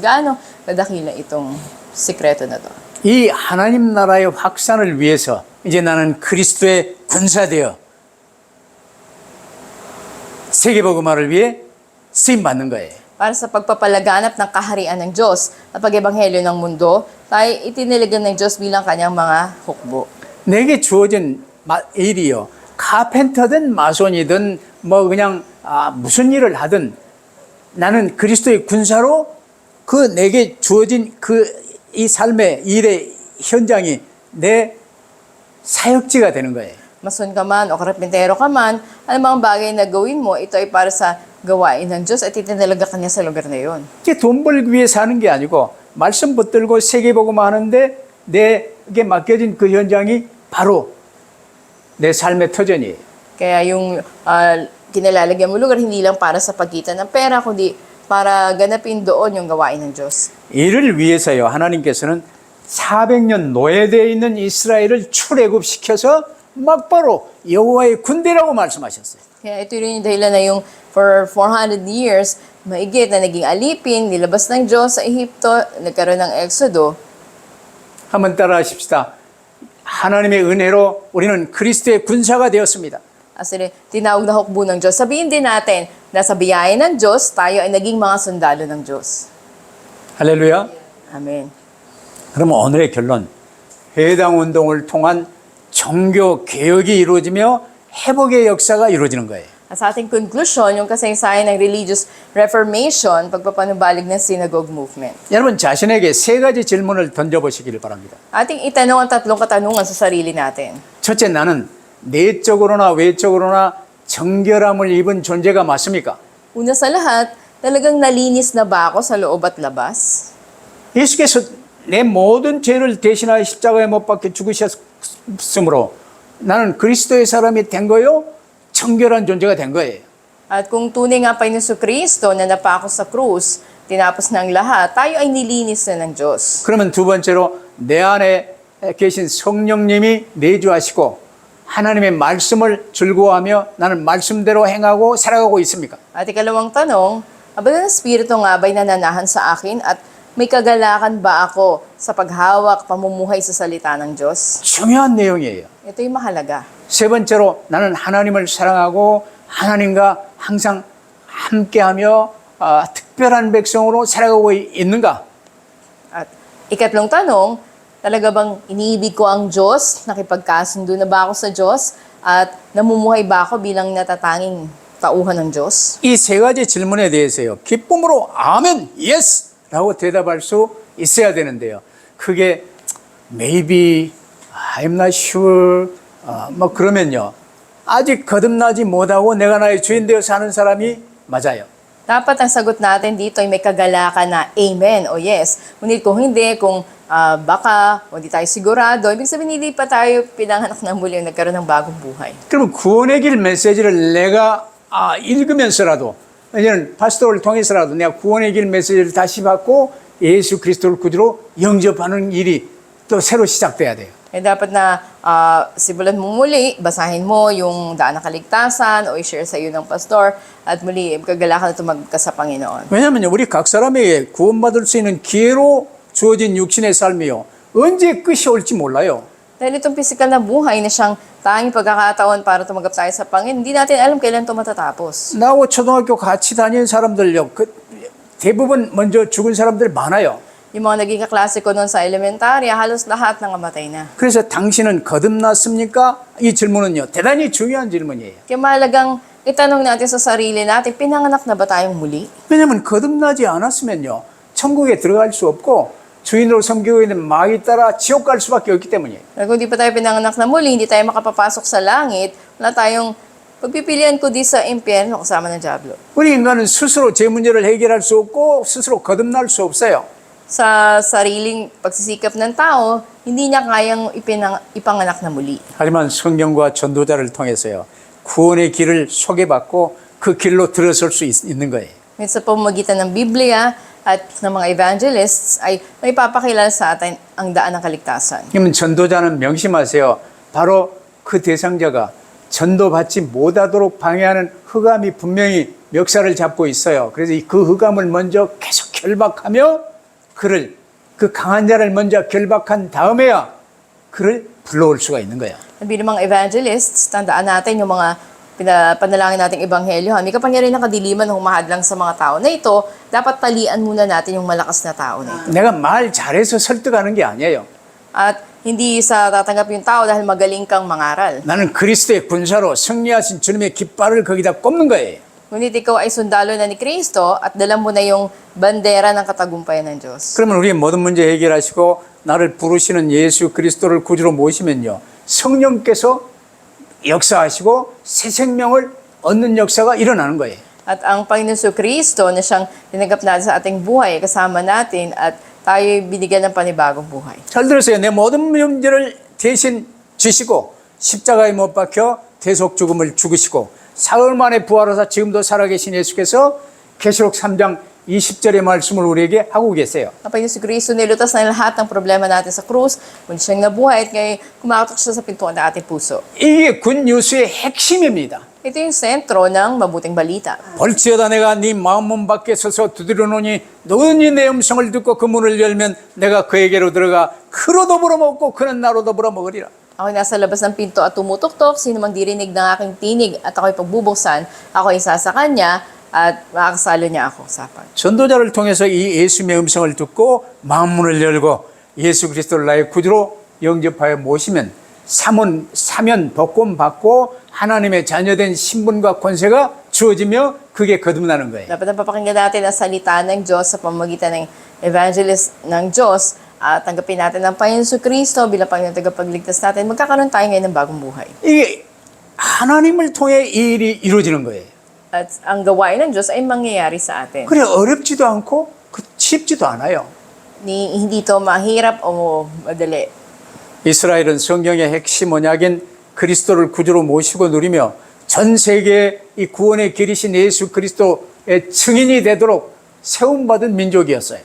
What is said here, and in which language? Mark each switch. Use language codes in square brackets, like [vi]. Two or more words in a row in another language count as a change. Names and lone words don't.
[tl] Gaano kadakila itong sikreto na to? [ko] 이 하나님 나라의 확산을 위해서 이제 나는 그리스도의 군사되어 세계복음화를 위해 쓰임 받는 거예요. [tl] Para sa pagpapalaganap ng kaharian ng Diyos at pag-ebanghelyo ng mundo, tayo itiniligan ng Diyos bilang kanyang mga hukbo. [ko] 내게 주어진 일이요. 카펜터든 마손이든 뭐 그냥 무슨 일을 하든 나는 그리스도의 군사로 그 내게 주어진 이 삶의 일의 현장이 내 사역지가 되는 거예요. [tl] Mason ka man o karapintero ka man, anumang bagay na gawin mo, ito ay para sa gawain ng Diyos at itinalaga ka niya sa lugar na yun. [ko] 이게 돈 벌기 위해 사는 게 아니고 말씀 붙들고 세계복음 하는데 내게 맡겨진 그 현장이 바로 내 삶의 터전이에요. [tl] Kaya yung kinalalagyan mo lugar, hindi lang para sa pagitan ng pera, kundi para ganapin doon yung gawain ng Diyos. [ko] 이를 위해서요. 하나님께서는 400년 노예되어 있는 이스라엘을 출애굽시켜서 막바로 여호와의 군대라고 말씀하셨어요. [tl] Kaya ito rin yung dahilan na yung [en] for 400 years, [tl] maigit na naging alipin, nilabas ng Diyos sa Ehipto, nagkaroon ng Exodo. [ko] 한번 따라하십시다. 하나님의 은혜로 우리는 그리스도의 군사가 되었습니다. [en] As in, [tl] tinawag na hukbo ng Diyos. Sabihin din natin na sa biyaya ng Diyos, tayo ay naging mga sundalo ng Diyos. [ko] 할렐루야. [tl] Amen. [ko] 그러면 오늘의 결론. 해당 운동을 통한 종교 개혁이 이루어지며 회복의 역사가 이루어지는 거예요. [tl] At sa ating conclusion, yung kasaysayan ng [en] religious reformation, [tl] pagpapanumbalik ng [en] synagogue movement. [ko] 여러분 자신에게 세 가지 질문을 던져보시기를 바랍니다. [tl] Ating itanong ang tatlong katanungan sa sarili natin. [ko] 첫째, 나는 내적으로나 외적으로나 정결함을 입은 존재가 맞습니까? [tl] Una sa lahat, talagang nalinis na ba ako sa loob at labas? [ko] 예수께서 내 모든 죄를 대신하여 십자가에 못 박혀 죽으셨으므로 나는 그리스도의 사람이 된 거요, 정결한 존재가 된 거예요. [tl] At kung tunay nga pa ni Kristo na napako sa krus, tinapos ng lahat, tayo ay nilinis na ng Diyos. [ko] 그러면 두 번째로 내 안에 계신 성령님이 내주하시고 하나님의 말씀을 즐거워하며 나는 말씀대로 행하고 살아가고 있습니까? [tl] At ikalawang tanong, ang banal na Espiritu nga ba'y nananahan sa akin at may kagalakan ba ako sa paghawak, pamumuhay sa salita ng Diyos? [ko] 중요한 내용이에요. [tl] Ito yung mahalaga. [ko] 세 번째로 나는 하나님을 사랑하고 하나님과 항상 함께하며 특별한 백성으로 살아가고 있는가? [tl] At ikatlong tanong, talaga bang iniibig ko ang Diyos? Nakipagkasundo na ba ako sa Diyos? At namumuhay ba ako bilang natatanging tauhan ng Diyos? [ko] 이 세 가지 질문에 대해서요. 기쁨으로 아멘, 예스 라고 대답할 수 있어야 되는데요. [en] 그게 maybe, I'm not sure, [ko] 뭐 그러면요. 아직 거듭나지 못하고 내가 나의 주인 되어 사는 사람이 맞아요. [tl] Dapat ang sagot natin dito ay may kagalakan na amen o yes. Ngunit kung hindi, kung baka o hindi tayo sigurado, ibig sabihin hindi pa tayo pinanganak ng muli o nagkaroon ng bagong buhay. [ko] 그럼 구원의 길 메시지를 내가 읽으면서라도, 왜냐하면 파스토를 통해서라도 내가 구원의 길 메시지를 다시 받고 예수 그리스도를 구주로 영접하는 일이 또 새로 시작돼야 돼요. [tl] Eh, dapat na simulan mo muli, basahin mo yung daan ng kaligtasan o i-share sa iyo ng pastor at muli kagalakan na tumagka sa Panginoon. [ko] 왜냐하면 우리 각 사람에게 구원받을 수 있는 기회로 주어진 육신의 삶이요. 언제 끝이 올지 몰라요. [tl] Dahil itong physical na buhay na siyang tanging pagkakataon para tumagap tayo sa Panginoon, hindi natin alam kailan ito matatapos. [ko] 나하고 초등학교 같이 다니는 사람들요. 대부분 먼저 죽은 사람들 많아요. [tl] Yung mga naging kaklase ko noon sa elementarya, halos lahat nangamatay na. [ko] 그래서 당신은 거듭났습니까? 이 질문은요. 대단히 중요한 질문이에요. [tl] Kaya mahalagang itanong natin sa sarili natin, pinanganak na ba tayong muli? [ko] 왜냐하면 거듭나지 않았으면요. 천국에 들어갈 수 없고 주인으로 섬기고 있는 마귀 따라 지옥 갈 수밖에 없기 때문이에요. [tl] Kung di pa tayo pinanganak na muli, hindi tayo makapapasok sa langit, wala tayong pagpipilian ko di sa impyerno kasama ng diablo. [ko] 우리 인간은 스스로 제 문제를 해결할 수 없고 스스로 거듭날 수 없어요. [tl] Sa sariling pagsisikap ng tao, hindi niya kayang ipanganak na muli. [ko] 하지만 성경과 전도자를 통해서요. 구원의 길을 소개받고 그 길로 들어설 수 있는 거예요. [tl] Sa pamamagitan ng Biblia at ng mga evangelists ay may papakilala sa atin ang daan ng kaligtasan. [ko] 그러면 전도자는 명심하세요. 바로 그 대상자가 전도받지 못하도록 방해하는 흑암이 분명히 멱살을 잡고 있어요. 그래서 그 흑암을 먼저 계속 결박하며 그를 그 강한 자를 먼저 결박한 다음에야 그를 불러올 수가 있는 거예요. [tl] Bilang mga evangelists, tandaan natin yung mga panalangin nating ebanghelyo. May kapangyarihan ng kadiliman na humahadlang sa mga tao na ito, dapat talian muna natin yung malakas na tao na ito. [ko] 내가 말 잘해서 설득하는 게 아니에요. [tl] At hindi sa tatanggap yung tao dahil magaling kang mangaral. [ko] 나는 그리스도의 군사로 승리하신 주님의 깃발을 거기다 꼽는 거예요. [tl] Ngunit ikaw ay sundalo na ni Kristo at dala mo na yung bandera ng katagumpayan ng Diyos. [ko] 그러면 우리의 모든 문제 해결하시고 나를 부르시는 예수 그리스도를 구주로 모시면요. 성령께서 역사하시고 새 생명을 얻는 역사가 일어나는 거예요. [tl] At ang Panginoon Kristo na siyang tinanggap natin sa ating buhay, kasama natin at tayo binigyan ng panibagong buhay. [ko] 잘 들으세요. 내 모든 문제를 대신 지시고 십자가에 못 박혀 대속 죽음을 죽으시고 사흘 만에 부활하사 지금도 살아계신 예수께서 계시록 3장 20절의 말씀을 우리에게 하고 계세요. [tl] Ang Panginoon Kristo nilutas na lahat ng problema natin sa krus, muli siyang nabuhay at ngayon kumakatok siya sa pintuan ng ating puso. [ko] 이게 굿뉴스의 핵심입니다. [tl] Ito yung sentro ng mabuting balita. [ko] 볼지어다 내가 네 마음문 밖에 서서 두드려노니 너는 내 음성을 듣고 그 문을 열면 내가 그에게로 들어가 그로 더불어 먹고 그는 나로 더불어 먹으리라. [tl] Ako'y nasa labas ng pinto at tumutok-tok, sino mang dirinig ng aking tinig at ako'y pagbubuksan, ako'y isa sa kanya at makakasalo niya ako sa apat. [ko] 전도자를 통해서 이 예수님의 음성을 듣고 마음문을 열고 예수 그리스도를 나의 구주로 영접하여 모시면 사면 복권 받고 하나님의 자녀된 신분과 권세가 주어지며 그게 거듭나는 거예요. [tl] Dapat napapakinggan natin ang salita ng Diyos sa pamamagitan ng evangelist ng Diyos at tanggapin natin ang Panginoon Kristo bilang Panginoon tagapagligtas natin. Magkakaroon tayo ngayon ng bagong buhay. [ko] 이게 하나님을 통해 이 일이 이루어지는 거예요. [tl] At ang gawain ng Diyos ay mangyayari sa atin. [ko] 그래 어렵지도 않고 쉽지도 않아요. [tl] Hindi ito mahirap o madali. [ko] 이스라엘은 성경의 핵심 언약인 그리스도를 구주로 모시고 누리며 전 세계에 이 구원의 길이신 예수 그리스도의 증인이 되도록 세움받은 민족이었어요.